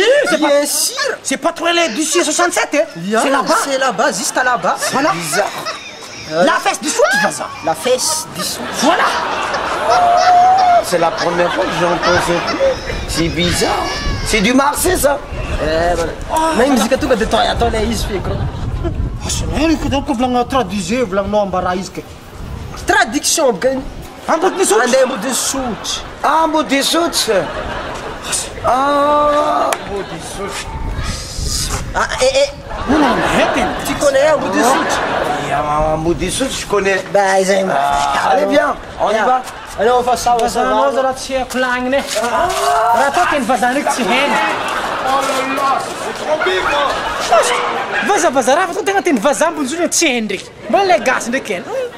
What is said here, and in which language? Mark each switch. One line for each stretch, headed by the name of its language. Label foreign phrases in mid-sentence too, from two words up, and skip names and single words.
French: bien sûr c'est pas trop loin d'ici, 67. Hein? C'est là-bas. c'est là-bas juste à là-bas Voilà. Bizarre. La fesse du soute, c'est ça. la fesse du soute Voilà. C'est la première fois que j'entends ça. C'est bizarre. C'est du Marseille ça?
Malagasy: na io mizika tonga de ataonay izy feko Asinaiko donc volagna traduisé, volagninao ambara izy ke. traduction boka Ambodiny sotra. andeha ambodiny sotry
French: Ah, Bodhisout. Ah, Bodhisout. Non, arrête. tu connais
Malagasy: ambodiny sotry
French: Bodhisout, je connais.
Malagasy: bah zay
French: Allez, viens, on y va.
Malagasy: anao fa sawa Vazahanao zala tsy haiko lagniny e. Raha atao teny vazaha ndraiky tsy hainy. Vazaha raha fa tegna teny vazaha mbonjony tsy hainy ndraiky. Mbona le gasy ndraiky hainy.